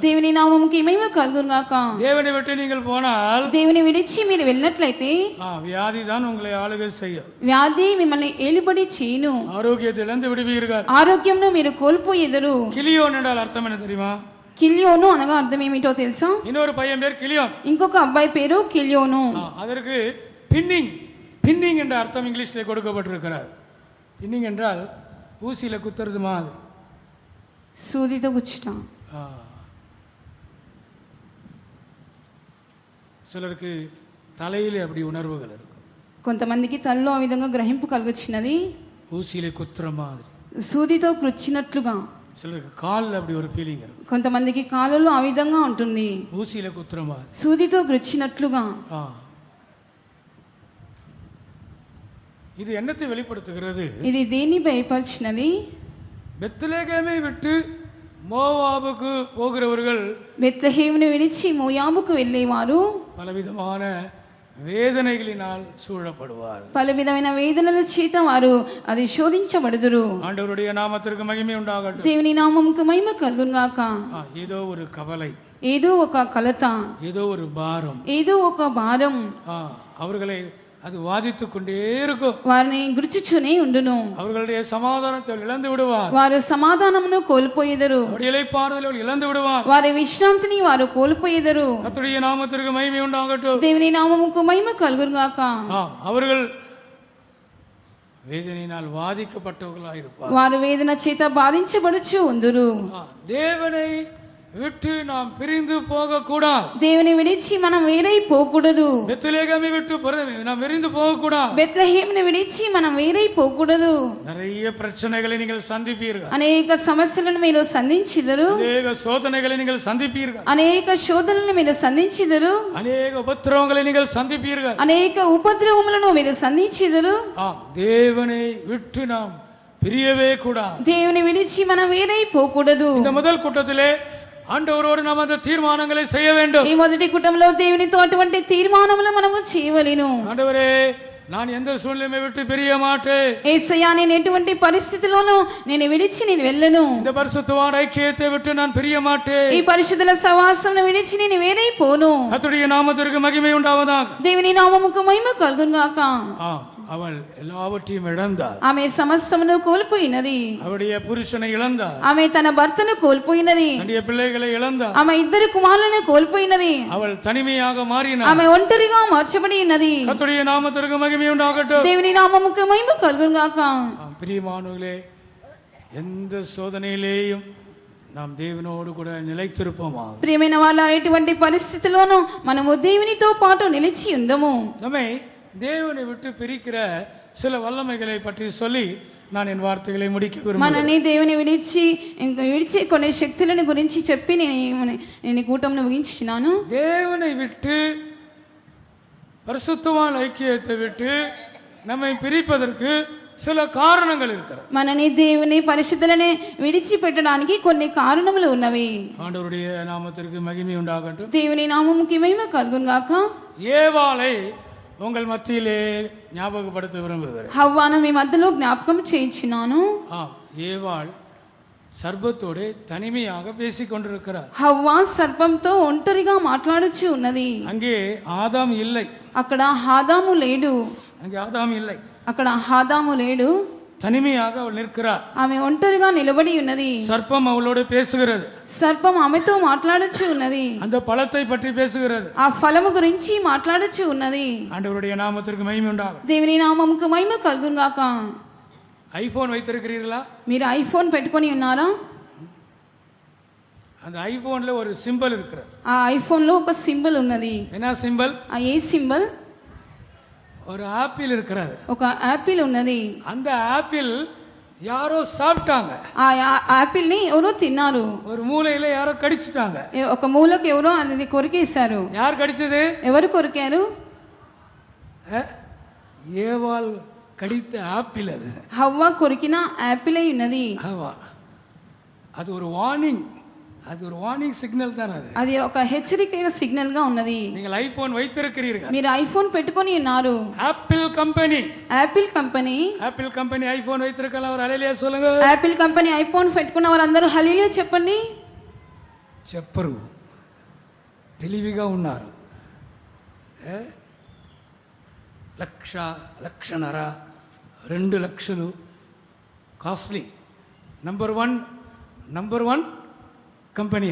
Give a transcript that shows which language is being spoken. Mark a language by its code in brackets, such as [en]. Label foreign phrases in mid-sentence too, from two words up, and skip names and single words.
[te] దేవుని నామముకి మహిమ కలుగును గాక. [ta] தேவனை விட்டு நீங்கள் போனால், [te] దేవుని విడిచి మీరు వెళ్ళినట్లయితే [ta] வியாதி தான் உங்களை ஆளுகை செய்யும். [te] వ్యాధి మిమ్మల్ని ఏలుబడి చేయును. [ta] ஆரோக்கியத்தை இழந்து விடுவீர்கள். [te] ఆరోగ్యంను మీరు కోల్పోయేదరు. [ta] கிலியோன் என்றால் அர்த்தம் என்ன தெரியுமா? [te] కిల్యోను అనగా అర్థం ఏమిటో తెలుసా? [ta] இன்னொரு பையன் பேர் கிலியோன், [te] ఇంకొక అబ్బాయి పేరు కిల్యోను. [ta] அதற்கு பின்னிங், பின்னிங் என்ற அர்த்தம் இங்கிலீஷில் கொடுக்கப்பட்டிருக்கிறார். பின்னிங் என்றால் ஊசியில குத்துறது மாதிரி, [te] సూదితో గుచ్చుట. [ta] சிலருக்கு தலையிலே அப்படி உணர்வுகள் இருக்கும். [te] కొంతమందికి తల్లో ఆ విధంగా గ్రహింపు కలుగుచ్చినది, [ta] ஊசியில குத்துற மாதிரி. [te] సూదితో కృచ్చినట్లుగా. [ta] சிலருக்கு காலில் அப்படி ஒரு ஃபீலிங் இருக்கும். [te] కొంతమందికి కాళ్ళలో ఆ విధంగా ఉంటుంది, [ta] ஊசியில குத்துற மாதிரி, [te] సూదితో కృచ్చినట్లుగా. [ta] இது என்னத்தை வெளிப்படுத்துகிறது? [te] ఇది దేన్ని భయపరిచినది? [ta] பெத்லெகேமை விட்டு மோவாபுக்கு போகிறவர்கள், [te] బెత్లెహేమును విడిచి మోయాబుకు వెళ్ళేవారు [ta] பலவிதமான வேதனைகளினால் சூழப்படுவார். [te] పలు విధమైన వేదనల చేత వారు అది శోధించబడుదురు. [ta] ஆண்டவருடைய நாமத்திற்கு மகிமை உண்டாகட்டும். [te] దేవుని నామముకు మహిమ కలుగును గాక. [ta] ஏதோ ஒரு கவலை, [te] ఏదో ఒక కలత, [ta] ஏதோ ஒரு பாரம், [te] ఏదో ఒక భారం [ta] அவர்களை அது வாதித்துக் கொண்டே இருக்கும். [te] వారిని గుర్చుచునే ఉండును. [ta] அவர்களுடைய சமாதானத்தை இழந்து விடுவார். [te] వారు సమాధానమును కోల్పోయేదరు. [ta] இளைப்பாறுதலை இழந்து விடுவார். [te] వారి విశ్రాంతిని వారు కోల్పోయేదరు. [ta] கர்த்தருடைய நாமத்திற்கு மகிமை உண்டாகட்டும். [te] దేవుని నామముకు మహిమ కలుగును గాక. [ta] அவர்கள் வேதனையினால் வாதிக்கப்பட்டவர்களாக இருப்பார். [te] వారు వేదన చేత బాధించబడుచు ఉందురు. [ta] தேவனை விட்டு நாம் பிரிந்து போக கூடாது. [te] దేవుని విడిచి మనం వేరై పోకూడదు. [ta] பெத்லெகேமை விட்டு நாம் பிரிந்து போக கூடாது. [te] బెత్లెహేమును విడిచి మనం వేరై పోకూడదు. [ta] நிறைய பிரச்சனைகளை நீங்கள் சந்திப்பீர்கள். [te] అనేక సమస్యలను మీరు సంధించిదరు. [ta] அநேக சோதனைகளை நீங்கள் சந்திப்பீர்கள். [te] అనేక శోధనలను మీరు సంధించిదరు. [ta] அநேக உபத்திரவங்களை நீங்கள் சந்திப்பீர்கள். [te] అనేక ఉపద్రవములను మీరు సంధించిదరు. [ta] தேவனை விட்டு நாம் பிரியவே கூடாது. [te] దేవుని విడిచి మనం వేరైపోకూడదు. [ta] இந்த முதல் கூட்டத்திலே ஆண்டவரோடு நாம் அந்த தீர்மானங்களை செய்ய வேண்டும். [te] ఈ మొదటి కుటుంబంలో దేవునితో అటువంటి తీర్మానములు మనము చేయవలెను. [ta] ஆண்டவரே, நான் எந்த சூழ்நிலையை விட்டு பிரிய மாட்டேன். [te] యేసయ్యా, నేను ఎటువంటి పరిస్థితిలోనూ నేను విడిచి నేను వెళ్ళను. [ta] இந்த பரிசுத்தவான் ஐக்கியத்தை விட்டு நான் பிரிய மாட்டேன். [te] ఈ పరిశుద్ధుల సహవాసమును విడిచి నేను వేరైపోను. [ta] கர்த்தருடைய நாமத்திற்கு மகிமை உண்டாவதாக. [te] దేవుని నామముకు మహిమ కలుగును గాక. [ta] அவள் எல்லாவற்றையும் இழந்தாள். [te] ఆమె సమస్తమును కోల్పోయినది. [ta] அவருடைய புருஷனை இழந்தாள். [te] ఆమె తన భర్తను కోల్పోయినది. [ta] தன்னுடைய பிள்ளைகளை இழந்தாள். [te] ఆమె ఇద్దరు కుమారులను కోల్పోయినది. [ta] அவள் தனிமையாக மாறினாள். [te] ఆమె ఒంటరిగా మార్చబడి ఉన్నది. [ta] கர்த்தருடைய நாமத்திற்கு மகிமை உண்டாகட்டும். [te] దేవుని నామముకు మహిమ కలుగును గాక. [ta] பிரியமானவர்களே, எந்த சோதனையிலேயும் நாம் தேவனோடு கூட நிலைத்திருப்போமா. [te] ప్రియమైన వాళ్ళ, ఎటువంటి పరిస్థితిలోనూ మనము దేవునితో పాటు నిలిచి ఉందము. [ta] நம்மை தேவனை விட்டு பிரிக்கிற சில வல்லமைகளை பற்றி சொல்லி நான் என் வார்த்தைகளை முடிக்க விரும்புகிறேன். [te] మనని దేవుని విడిచి కొన్ని శక్తులను గురించి చెప్పి నేను కూటంను ముగించినాను. [ta] தேவனை விட்டு, பரிசுத்தவான் ஐக்கியத்தை விட்டு நம்மை பிரிப்பதற்கு சில காரணங்கள் இருக்கிறது. [te] మనని దేవుని పరిశుద్ధులని విడిచిపెట్టడానికి కొన్ని కారణములు ఉన్నవి. [ta] ஆண்டவருடைய நாமத்திற்கு மகிமை உண்டாகட்டும். [te] దేవుని నామముకి మహిమ కలుగును గాక. [ta] ஏவாளை உங்கள் மத்தியிலே ஞாபகப்படுத்த விரும்புகிறேன். [te] హవ్వాను మీ మధ్యలో జ్ఞాపకం చేయించినాను. [ta] ஏவாள் சர்ப்பத்தோடே தனிமையாக பேசிக் கொண்டிருக்கிறார். [te] హవ్వా సర్పంతో ఒంటరిగా మాట్లాడుచు ఉన్నది. [ta] அங்கே ஆதாம் இல்லை. [te] అక్కడ ఆదాము లేడు. [ta] அங்கே ஆதாம் இல்லை. [te] అక్కడ ఆదాము లేడు. [ta] தனிமையாக அவள் நிற்கிறார். [te] ఆమె ఒంటరిగా నిలబడి ఉన్నది. [ta] சர்ப்பம் அவளோடு பேசுகிறது. [te] సర్పం ఆమెతో మాట్లాడుచు ఉన్నది. [ta] அந்த பழத்தை பற்றி பேசுகிறது. [te] ఆ ఫలము గురించి మాట్లాడుచు ఉన్నది. [ta] ஆண்டவருடைய நாமத்திற்கு மகிமை உண்டாகும். [te] దేవుని నామముకు మహిమ కలుగును గాక. [ta] ஐபோன் வைத்திருக்கிறீர்களா? [te] మీరు ఐఫోన్ పెట్టుకొని ఉన్నారా? [ta] அந்த ஐபோன்ல ஒரு சிம்பல் இருக்கிறது. [te] ఆ ఐఫోన్ లో ఒక సింబల్ ఉన్నది. [ta] என்ன சிம்பல்? [te] ఆ ఏ సింబల్? [ta] ஒரு ஆப்பிள் இருக்கிறது. [te] ఒక యాపిల్ ఉన్నది. [ta] அந்த ஆப்பிள் யாரோ சாப்பிட்டாங்க. [te] ఆ యాపిల్ ని ఎవరో తిన్నారు. [ta] ஒரு மூலையில யாரோ கடிச்சிட்டாங்க. [te] ఒక మూలకు ఎవరో అది కొరికేశారు. [ta] யார் கடிச்சது? [te] ఎవరు కొరికారు? [ta] ஏவாள் கடித்த ஆப்பிள். அது [te] హవ్వ కొరికిన యాపిల్ అయి ఉన్నది. [ta] அது ஒரு வார்னிங். அது ஒரு [en] warning signal [ta] தான். [te] అది ఒక హెచ్చరిక సిగ్నల్ గా ఉన్నది. [ta] நீங்கள் ஐபோன் வைத்திருக்கிறீர்கள். [te] మీరు ఐఫోన్ పెట్టుకొని ఉన్నారు. [ta] ஆப்பிள் கம்பெனி. [te] యాపిల్ కంపెనీ. [ta] ஆப்பிள் கம்பெனி ஐபோன் வைத்திருக்கலாம். ஒரு ஹல்லேலூயா சொல்லுங்க. [te] యాపిల్ కంపెనీ ఐఫోన్ పెట్టుకున్న వారందరూ హల్లెలూయా చెప్పండి. చెప్పరు. తెలివిగా ఉన్నారు. లక్షన్నర 2 లక్షలు కాస్ట్లీ. [en] number one company.